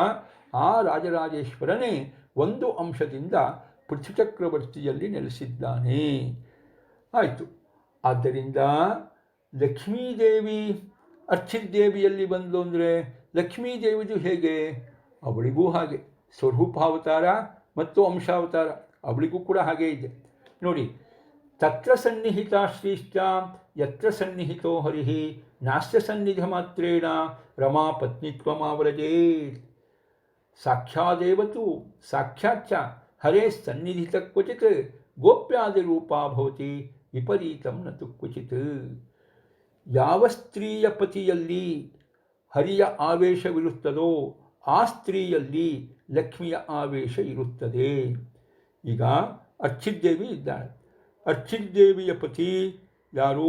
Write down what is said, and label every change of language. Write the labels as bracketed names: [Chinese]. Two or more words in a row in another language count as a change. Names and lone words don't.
[Kannada] ಆ ರಾಜರಾಜೇಶ್ವರನೇ ಒಂದು ಅಂಶದಿಂದ ಪೃಥುಚಕ್ರವರ್ತಿಯಲ್ಲಿ ನೆಲೆಸಿದ್ದಾನೆ. ಆಯಿತು. ಆದ್ದರಿಂದ ಲಕ್ಷ್ಮೀದೇವಿ ಅರ್ಚಿದ್ದೇವಿಯಲ್ಲಿ ಬಂದು ಅಂದರೆ ಲಕ್ಷ್ಮೀದೇವಿದು ಹೇಗೆ? ಅವಳಿಗೂ ಹಾಗೆ ಸ್ವರೂಪಾವತಾರ ಮತ್ತು ಅಂಶಾವತಾರ. ಅವಳಿಗೂ ಕೂಡ ಹಾಗೇ ಇದೆ ನೋಡಿ. [Sanskrit] ತತ್ರ ಸನ್ನಿಹಿತ ಶ್ರೀಶ್ಚ ಯತ್ರ ಸನ್ನಿಹಿತೋ ಹರಿಹಿ ನಾಸ್ಯ ಸನ್ನಿಧ ಮಾತ್ರೇಣ ರಮಾ ಪತ್ನಿತ್ವಮಾವ್ರಜೇತ್. ಸಾಕ್ಷಾದೇವತು ಸಾಕ್ಷಾಚ್ಚ ಹರೇ ಸನ್ನಿಧಿತ ಕ್ವಚಿತ್ ಗೋಪ್ಯಾದಿರೂಪಾ ಭವತಿ ವಿಪರೀತಂ ನತು ಕ್ವಚಿತ್. [Kannada] ಯಾವ ಸ್ತ್ರೀಯ ಪತಿಯಲ್ಲಿ ಹರಿಯ ಆವೇಶವಿರುತ್ತದೋ ಆ ಸ್ತ್ರೀಯಲ್ಲಿ ಲಕ್ಷ್ಮಿಯ ಆವೇಶ ಇರುತ್ತದೆ. ಈಗ ಅರ್ಚಿದ್ದೇವಿ ಇದ್ದಾಳೆ. ಅರ್ಚಿದ್ದೇವಿಯ ಪತಿ ಯಾರು?